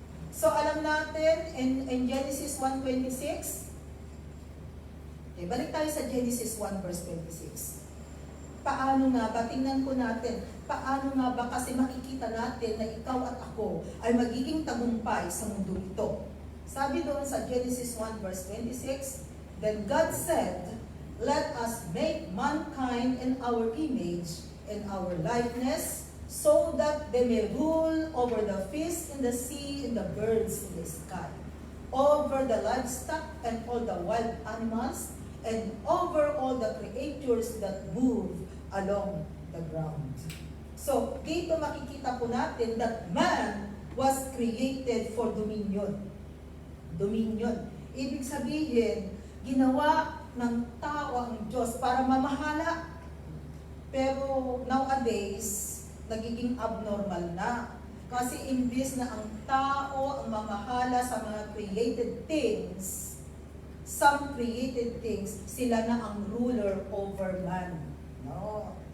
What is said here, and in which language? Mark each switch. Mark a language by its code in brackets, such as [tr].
[tl] So alam natin in Genesis 1:26, okay, balik tayo sa Genesis 1 verse 26. Paano nga ba? Tingnan po natin. Paano nga ba? Kasi makikita natin na ikaw at ako ay magiging tagumpay sa mundo ito. Sabi doon sa [en] Genesis 1 verse 26, Then God said, Let us make mankind in our image and our likeness, so that they may rule over the fish in the sea and the birds in the sky, over the livestock and all the wild animals, and over all the creatures that move along the ground. [tl] So, dito makikita po natin [en] that man was created for dominion. Dominion. [tl] Ibig sabihin, ginawa ng tao ang Diyos para mamahala. Pero nowadays, nagiging abnormal na. Kasi imbis na ang tao ang mamahala sa mga created things, [en] some created things, [tl] sila na ang [en] ruler over man. [tl] No?